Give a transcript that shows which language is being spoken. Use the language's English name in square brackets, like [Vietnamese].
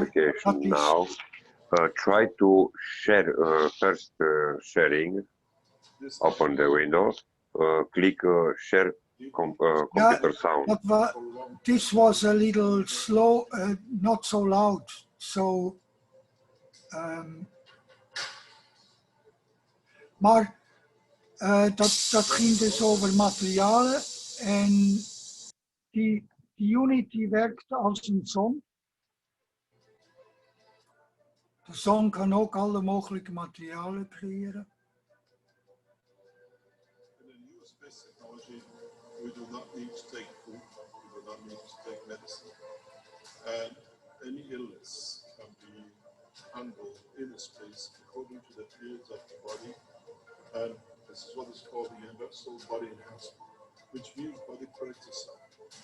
[English] application [Dutch] dat is- [English] now. Try to share first sharing. This Open the window. Click share computer sound. This was a little slow, not so loud. [Dutch] So, maar dat ging dus over materialen en die unit die werkt als een zon. De zon kan ook alle mogelijke materialen creëren. [English] In the new space technology, we do not need to take food, we do not need to take medicine. And any illness can be handled in the space according to the fields of the body. And this is what is called the universal body enhancement, which means body corrects itself.